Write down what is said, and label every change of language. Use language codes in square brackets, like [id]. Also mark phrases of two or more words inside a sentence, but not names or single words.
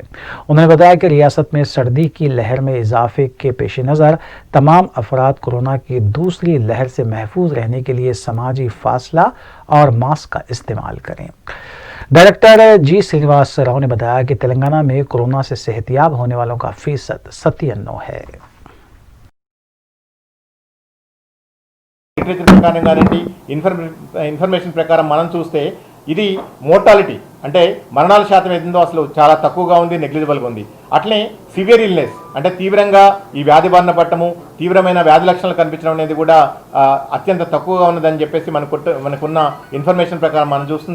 [ur] انہوں نے بتایا کہ ریاست میں سردی کی لہر میں اضافے کے پیش نظر تمام افراد کورونا کی دوسری لہر سے محفوظ رہنے کے لیے سماجی فاصلہ اور ماسک کا استعمال کریں۔ ڈائریکٹر جی سرینواس راؤ نے بتایا کہ تلنگانہ میں کورونا سے صحت یاب ہونے والوں کا فیصد 97 ہے۔ [te] ప్రకారం గానండి ఇన్ఫర్మేషన్ ప్రకారం మనం చూస్తే ఇది మోర్టాలిటీ అంటే మరణాల శాతం ఏదో అసలు చాలా తక్కువగా ఉంది, నెగ్లిజిబుల్గా ఉంది. అట్లనే [en] severe illness [te] అంటే తీవ్రంగా ఈ వ్యాధి బారిన పట్టము, తీవ్రమైన వ్యాధి లక్షణాలు కనిపించడం అనేది కూడా అత్యంత తక్కువగా ఉన్నదని చెప్పేసి మనకున్న ఇన్ఫర్మేషన్ ప్రకారం మనం చూస్తుంది.